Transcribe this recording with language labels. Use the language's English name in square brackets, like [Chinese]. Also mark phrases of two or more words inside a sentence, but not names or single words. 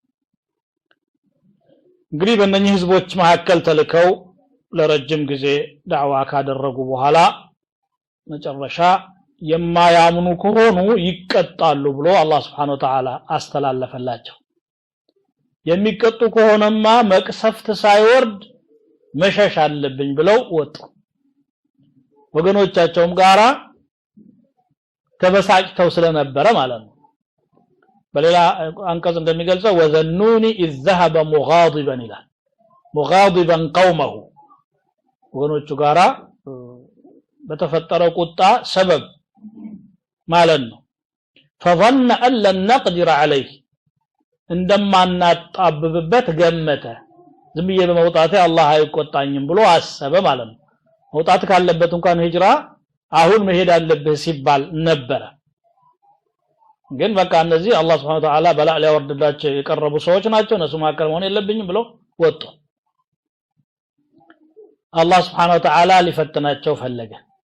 [Amharic] እንግዲህ በእነኚህ ህዝቦች መካከል ተልከው ለረጅም ጊዜ ዳዕዋ ካደረጉ በኋላ መጨረሻ የማያምኑ ከሆኑ ይቀጣሉ ብሎ አላህ [Arabic] سبحانه وتعالى [Amharic] አስተላለፈላቸው የሚቀጡ ከሆነማ መቅሰፍት ሳይወርድ መሸሽ አለብኝ ብለው ወጡ ወገኖቻቸውም ጋራ ተበሳጭተው ስለነበረ ማለት ነው በሌላ አንቀጽ እንደሚገልጸው [Arabic] وذا النون إذ ذهب مغاضبا [Amharic] ይላል [Arabic] مغاضبا قومه [Amharic] ወገኖቹ ጋራ በተፈጠረው ቁጣ ሰበብ ማለት ነው [Arabic] فظن ان لن نقدر عليه [Amharic] እንደማናጣብብበት ገመተ ዝምዬ በመውጣቴ አላህ አይቆጣኝም ብሎ አሰበ ማለት ነው መውጣት ካለበት እንኳን ሂጅራ አሁን መሄድ አለበት ሲባል ነበር ግን በቃ እነዚህ አላህ [Arabic] سبحانه وتعالى [Amharic] በላ ሊያወርድላቸው የቀረቡ ሰዎች ናቸው እነሱ ማከር መሆን የለብኝም ብሎ ወጡ አላህ [Arabic] سبحانه وتعالى [Amharic] ሊፈትናቸው ፈለገ